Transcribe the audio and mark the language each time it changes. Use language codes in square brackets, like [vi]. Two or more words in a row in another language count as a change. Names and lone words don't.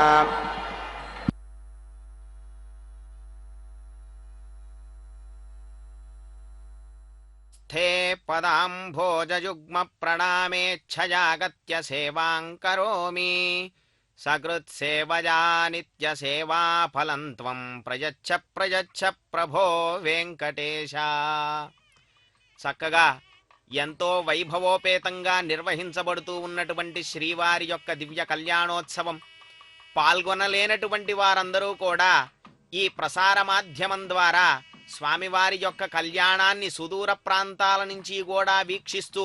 [sa] स्थे पदाम्भोजयुग्मप्रणामेच्छयागत्य सेवां करोमि सकृत्सेवया नित्यसेवाफलं त्वं प्रयच्छ प्रयच्छ ప్రభో వెంకటేశ. [te] చక్కగా ఎంతో వైభవోపేతంగా నిర్వహించబడుతూ ఉన్నటువంటి శ్రీవారి యొక్క దివ్య కళ్యాణోత్సవం పాల్గొనలేనటువంటి వారందరూ కూడా ఈ ప్రసార మాధ్యమం ద్వారా స్వామివారి యొక్క కళ్యాణాన్ని సుదూర ప్రాంతాల నుంచి కూడా వీక్షిస్తూ